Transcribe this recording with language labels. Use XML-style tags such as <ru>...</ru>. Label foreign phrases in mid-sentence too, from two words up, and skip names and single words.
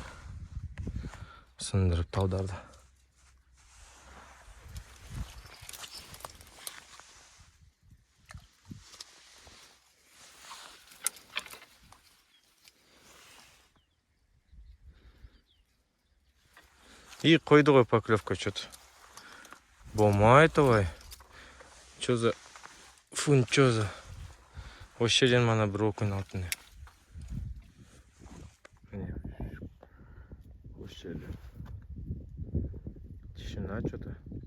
<kk>Сындырып таударды. Қойды ғой</kk> <ru>поклевка что-то.</ru> <kk>Болмайды ғой.</kk> <ru>Что за фун, что за?</ru> <kk>Осы жерден мана бір окунь алды. Осы жерден.</kk> <ru>Тишина что-то.</ru>